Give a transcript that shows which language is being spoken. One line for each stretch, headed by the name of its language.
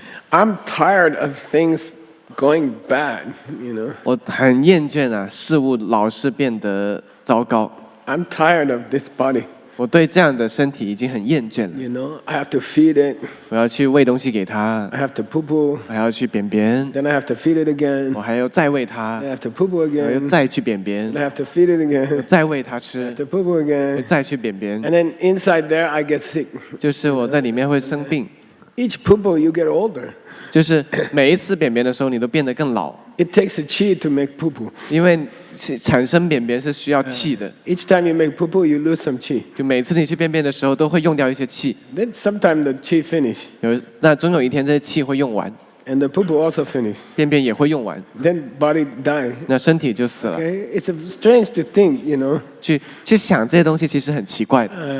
English: I'm tired of things going bad, you know.
Chinese: 我很厌倦啊，事物老是变得糟糕。
English: I'm tired of this body,
Chinese: 我对这样的身体已经很厌倦了。
English: you know. I have to feed it.
Chinese: 我要去喂东西给它，
English: I have to poo-poo.
Chinese: 还要去便便，
English: Then I have to feed it again.
Chinese: 我还要再喂它，
English: I have to poo-poo
Chinese: 我又
English: again.
Chinese: 再去便便
English: I，have to feed it again.
Chinese: 再喂它
English: I
Chinese: 吃
English: have，to poo-poo again.
Chinese: 再去便便，
English: And then inside there, I get sick.
Chinese: 就是我在里面会生病，
English: Each poo-poo, you get older.
Chinese: 就是每一次便便的时候，你都变得更老，
English: It takes a chi to make poo-poo.
Chinese: 因为产生便便是需要气的，
English: Each time you make poo-poo, you lose some chi.
Chinese: 就每次你去便便的时候都会用掉一些气，
English: Then sometime the chi finish,
Chinese: 那总有一天这些气会用完，
English: and the poo-poo also finish.
Chinese: 便便也会用完，
English: Then body die.
Chinese: 那身体就死了。
English: Okay? It's strange to think, you know.
Chinese: 去想这些东西其实很奇怪的，